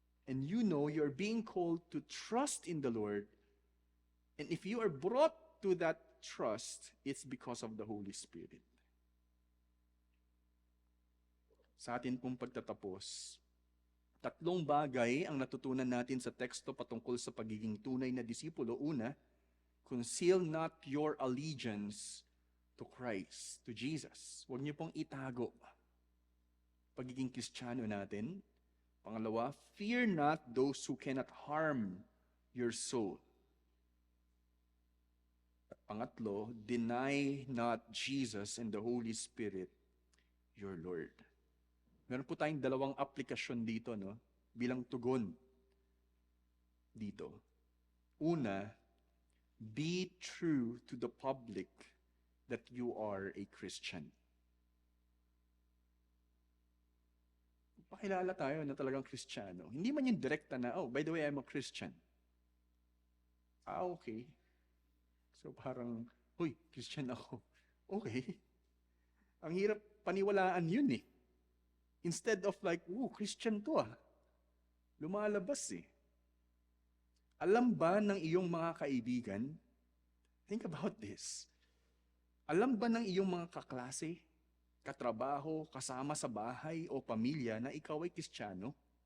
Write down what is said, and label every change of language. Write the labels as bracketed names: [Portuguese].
[English] And you're being called to trust in the Lord. And if you are brought to that trust, it's because of the Holy Spirit. [Filipino] Sa atin pong pagtatapos, 3 bagay ang natutunan natin sa teksto patungkol sa pagiging tunay na disipulo. Una, [English] conceal not your allegiance to Christ, to Jesus. [Filipino] Huwag niyo pong itago pagiging Kristiyano natin. Pangalawa, [English] fear not those who cannot harm your soul. [Filipino] At pangatlo, [English] deny not Jesus and the Holy Spirit, your Lord. [Filipino] Meron po tayong 2 aplikasyon dito, bilang tugon dito. Una, [English] be true to the public that you are a Christian. [Filipino] Pakilala tayo na talagang Kristiyano. Hindi man yung direkta na, [English] oh, by the way, I'm a Christian. [Filipino] Okay. So parang, huy, Christian ako. Okay. Ang hirap paniwalaan yun eh. [English] Instead of like, Christian [Filipino] to ah. Lumalabas eh. Alam ba ng iyong mga kaibigan, [English] think about this, [Filipino] alam ba ng iyong mga kaklase, katrabaho, kasama sa bahay o pamilya na ikaw ay Kristiyano?